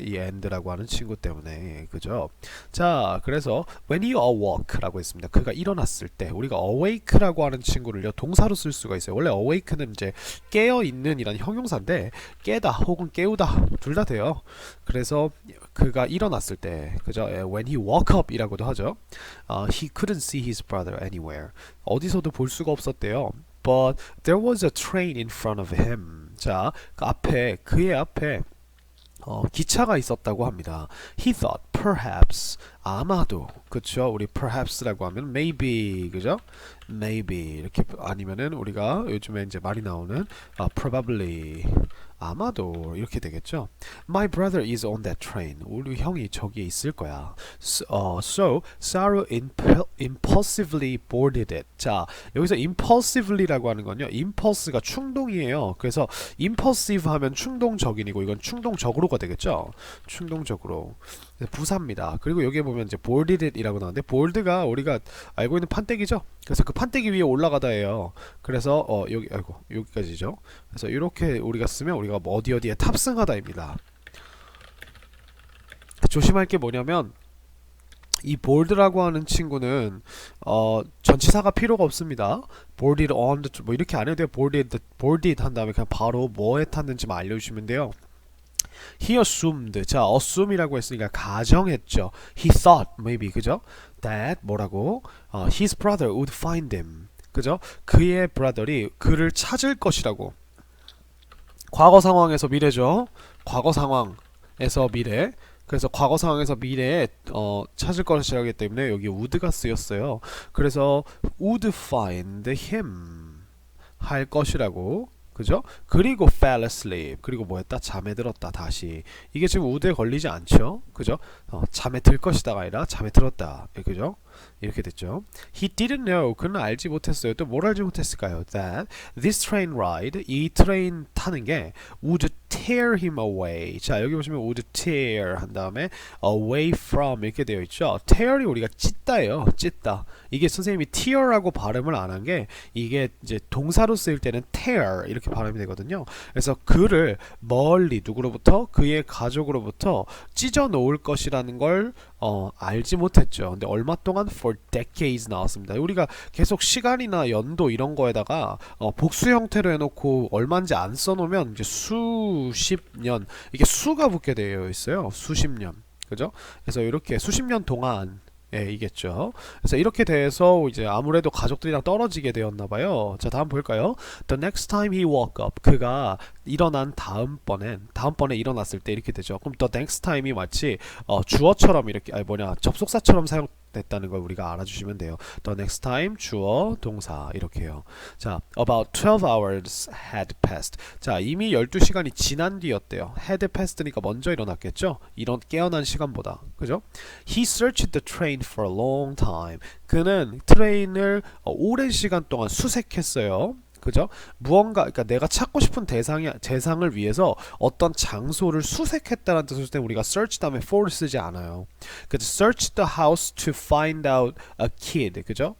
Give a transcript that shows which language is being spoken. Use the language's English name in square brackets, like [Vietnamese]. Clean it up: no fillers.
[Korean] 이 and라고 하는 친구 때문에 그죠? 자, 그래서 [English] when he awoke [Korean] 라고 했습니다. 그가 일어났을 때 우리가 awake라고 하는 친구를요 동사로 쓸 수가 있어요. 원래 awake는 이제 깨어 있는 이란 형용사인데 깨다 혹은 깨우다 둘 다 돼요. 그래서 그가 일어났을 때 그죠? [English] when he woke up [Korean] 이라고도 하죠. [English] he couldn't see his brother anywhere. [Korean] 어디서도 볼 수가 없었대요. [English] But there was a train in front of him. [Korean] 자, 그의 앞에 기차가 있었다고 합니다. [English] He thought perhaps [Korean] 아마도 그쵸? 우리 perhaps라고 하면 maybe 그죠? maybe 이렇게 아니면은 우리가 요즘에 이제 많이 나오는 probably 아마도 이렇게 되겠죠. [English] My brother is on that train. [Korean] 우리 형이 저기에 있을 거야. [English] So Saru impulsively boarded it. [Korean] 자, 여기서 impulsively라고 하는 건요. impulse가 충동이에요. 그래서 impulsive 하면 충동적인이고 이건 충동적으로가 되겠죠. 충동적으로. 부사입니다. 그리고 여기에 보면 이제 boarded it이라고 나오는데 board가 우리가 알고 있는 판때기죠. 그래서 그 판때기 위에 올라가다예요. 그래서 여기까지죠. 그래서 이렇게 우리가 쓰면 우리가 뭐 어디에 탑승하다입니다. 조심할 게 뭐냐면 이 board라고 하는 친구는 전치사가 필요가 없습니다. boarded on the 뭐 이렇게 안 해도 돼요. boarded 한 다음에 그냥 바로 뭐에 탔는지만 알려주시면 돼요. [English] He assumed. [Korean] 자, assume이라고 했으니까 가정했죠. [English] He thought maybe 그죠? That [Korean] 뭐라고? [English] His brother would find him. [Korean] 그죠? 그의 brother이 그를 찾을 것이라고. 과거 상황에서 미래죠. 과거 상황에서 미래. 그래서 과거 상황에서 미래에 찾을 것이라고 하기 때문에 여기 would가 쓰였어요. 그래서 would find him 할 것이라고. 그죠? [English] 그리고 fell asleep. [Korean] 그리고 뭐 했다? 잠에 들었다. 다시. 이게 지금 would에 걸리지 않죠? 그죠? 잠에 들 것이다가 아니라 잠에 들었다. 그죠? 이렇게 됐죠. [English] He didn't know. [Korean] 그는 알지 못했어요. 또 뭘 알지 못했을까요? [English] That this train ride, [Korean] 이 트레인 타는 게 [English] would tear him away. [Korean] 자, 여기 보시면 would tear 한 다음에 away from 이렇게 되어 있죠. tear이 우리가 찢다예요. 찢다. 이게 선생님이 tear라고 발음을 안 한 게 이게 이제 동사로 쓰일 때는 tear 이렇게 발음이 되거든요. 그래서 그를 멀리 누구로부터 그의 가족으로부터 찢어 놓을 것이라는 걸 알지 못했죠. 근데 얼마 동안 for decades 나왔습니다. 우리가 계속 시간이나 연도 이런 거에다가 복수 형태로 해놓고 얼마인지 안 써놓으면 이제 수십 년 이게 수가 붙게 되어 있어요. 수십 년. 그죠? 그래서 이렇게 수십 년 동안 예, 이겠죠. 그래서 이렇게 돼서 이제 아무래도 가족들이랑 떨어지게 되었나봐요. 자, 다음 볼까요? [English] The next time he woke up. [Korean] 그가 일어난 다음번에 일어났을 때 이렇게 되죠. 그럼 the next time이 마치 주어처럼 이렇게 접속사처럼 사용됐다는 걸 우리가 알아주시면 돼요. The next time 주어 동사 이렇게 해요. [English] 자, about 12 hours had passed. [Korean] 자, 이미 12시간이 지난 뒤였대요. had passed니까 먼저 일어났겠죠. 깨어난 시간보다. 그죠? [English] He searched the train for a long time. [Korean] 그는 트레인을 오랜 시간 동안 수색했어요. 그죠? 그러니까 내가 찾고 싶은 대상을 위해서 어떤 장소를 수색했다는 뜻을 때 우리가 search 다음에 for를 쓰지 않아요. [English] 그래서 search the house to find out a kid. 그죠?